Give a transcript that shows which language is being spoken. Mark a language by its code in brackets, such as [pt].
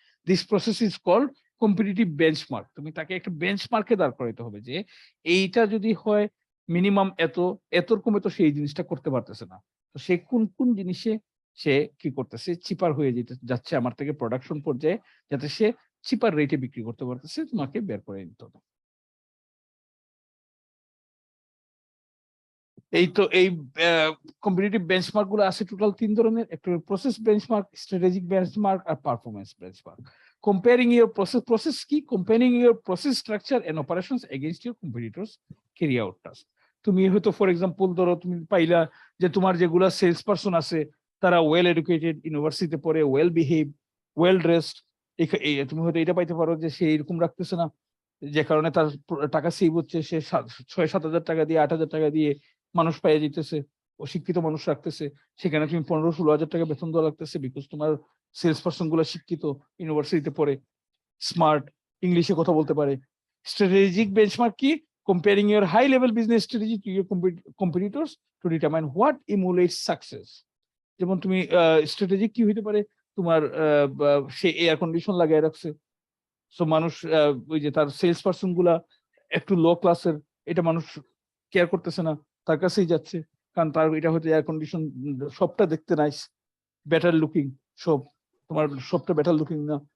[en] This process is called competitive benchmark. [bn] তুমি তাকে একটা বেঞ্চমার্কে দাঁড় করাইতে হবে যে এইটা যদি হয় মিনিমাম এতর কমে তো সেই জিনিসটা করতে পারতেছে না, তো সে কোন জিনিসে সে কি করতেছে চিপার হয়ে যাচ্ছে আমার থেকে প্রোডাকশন পর্যায়ে, যাতে সে চিপার রেটে বিক্রি করতে পারতেছে, তোমাকে বের করে নিতে হবে। এই কম্পিটিটিভ বেঞ্চমার্ক গুলো আছে টোটাল 3 ধরনের, একটা process benchmark, strategic benchmark আর performance benchmark. [en] comparing your process [bn] কি [en] comparing your process structure and operations against your competitors carry out task. [bn] তুমি হয়তো ফর এক্সাম্পল ধরো তুমি পাইলা যে তোমার যেগুলা সেলস পারসন আছে তারা ওয়েল এডুকেটেড, ইউনিভার্সিটিতে পড়ে, ওয়েল বিহেভ, ওয়েল ড্রেসড, তুমি হয়তো এটা পাইতে পারো যে সে এরকম রাখতেছে না, যে কারণে তার টাকা সেভ হচ্ছে, সে 6-7 হাজার টাকা দিয়ে 8 হাজার টাকা দিয়ে মানুষ পাইয়া যেতেছে, অশিক্ষিত মানুষ রাখতেছে, সেখানে তুমি 15-16 হাজার টাকা বেতন দেওয়া লাগতেছে, বিকজ তোমার সেলস পারসন গুলো শিক্ষিত, ইউনিভার্সিটিতে পড়ে, স্মার্ট, ইংলিশে কথা বলতে পারে। স্ট্র্যাটেজিক বেঞ্চমার্ক কি? [en] comparing your high level business strategy to your competitors to determine what emulates success. [bn] যেমন তুমি স্ট্র্যাটেজিক কি হইতে পারে, তোমার সে এয়ার কন্ডিশন লাগাই রাখছে, সো মানুষ ওই যে তার সেলস পারসন গুলা একটু লো ক্লাসের, এটা মানুষ কেয়ার করতেছে না, তার কাছেই যাচ্ছে, কারণ তার এটা হয়তো এয়ার কন্ডিশন, সবটা দেখতে নাইস, বেটার লুকিং, সব তোমার সবটা বেটার লুকিং না।